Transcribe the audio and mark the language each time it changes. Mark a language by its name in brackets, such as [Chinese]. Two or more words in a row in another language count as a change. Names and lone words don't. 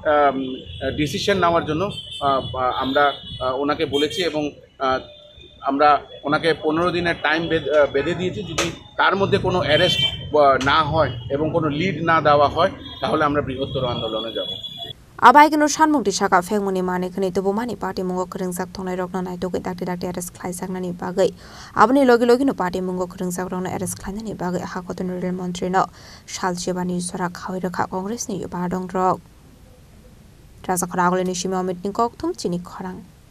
[Bangla] ডিসিশন নেওয়ার জন্য আমরা ওনাকে বলেছি এবং আমরা ওনাকে 15 দিনের টাইম বেঁধে দিয়েছি যদি তার মধ্যে কোনো অ্যারেস্ট না হয় এবং কোনো লিড না দেওয়া হয় তাহলে আমরা বৃহত্তর আন্দোলনে যাব [Kok Borok] আবাইগনো সানমুক্তি শাখা फेकमुनि माने खनै तबुमानि पार्टी मुंगो खरंजाक थंनाय रकना नायतोगै दाक्ति अरेस्ट ख्लाइसाकनानि बागै आबनि लगे पार्टी मुंगो खरंजाक रकना अरेस्ट ख्लाइनानि बागै हाखतन रेल मन्त्रीनो सालसेबानि सरा खावैरखा कांग्रेसनि युवा दंग्रक राजाखरा आगलेनि सिमा अमितनि कक्थुम चिनि खरां